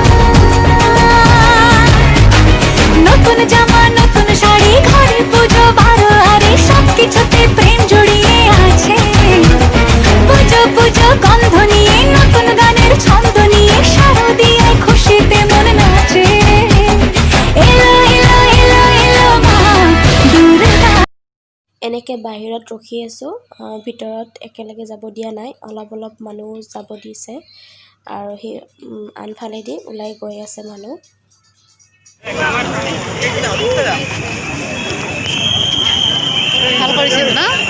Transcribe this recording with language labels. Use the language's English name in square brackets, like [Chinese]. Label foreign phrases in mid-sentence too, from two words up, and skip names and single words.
[Bangla] নতুন জামা নতুন শাড়ি ঘরে পুজো বারো আরে সবকিছুতে প্রেম জড়িয়ে আছে পুজো পুজো গন্ধ নিয়ে নতুন গানের ছন্দ নিয়ে শারদিয়ায় খুশিতে মন নাচে এলো এলো এলো এলো মা দুর্গা। [Assamese] এনেকৈ বাহিৰত ৰখি আছোঁ, ভিতৰত একেলগে যাব দিয়া নাই, অলপ অলপ মানুহ যাব দিছে আৰু সেই আনফালেদি ওলাই গৈ আছে মানুহ। ভাল কৰিছিল ন?